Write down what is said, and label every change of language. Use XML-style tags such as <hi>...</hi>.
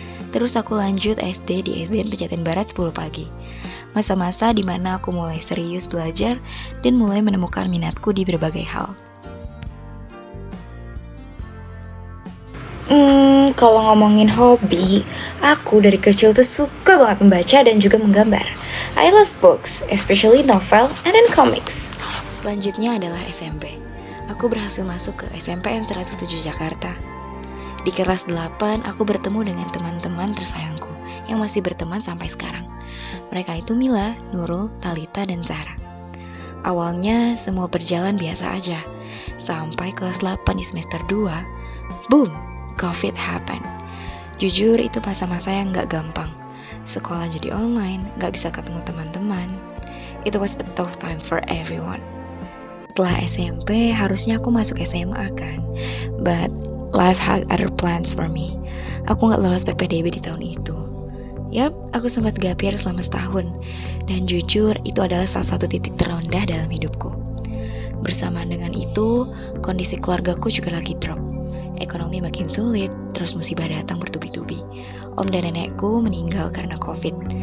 <id>Terus aku lanjut SD di SDN Pejaten Barat 10 pagi. Masa-masa dimana aku mulai serius belajar dan mulai menemukan minatku di berbagai hal. Kalau ngomongin hobi, aku dari kecil tuh suka banget membaca dan juga menggambar.</id> <en>I love books, especially novel and then comics.</en> <id>Selanjutnya adalah SMP. Aku berhasil masuk ke SMPN 107 Jakarta. Di kelas 8, aku bertemu dengan teman-teman tersayangku yang masih berteman sampai sekarang. Mereka itu Mila, Nurul, Talita, dan Zahra. Awalnya semua berjalan biasa aja. Sampai kelas 8 di semester 2, boom,</id> <en>COVID happen.</en> <id>Jujur itu masa-masa yang gak gampang. Sekolah jadi online, gak bisa ketemu teman-teman.</id> <en>It was a tough time for everyone.</en> <id>Setelah SMP, harusnya aku masuk SMA kan.</id> <en>But life had other plans for me.</en> <id>Aku gak lolos PPDB di tahun itu. Yap, aku sempat gap year selama setahun. Dan jujur, itu adalah salah satu titik terendah dalam hidupku. Bersamaan dengan itu, kondisi keluargaku juga lagi drop. Ekonomi makin sulit, terus musibah datang bertubi-tubi. Om dan nenekku meninggal karena COVID.</id>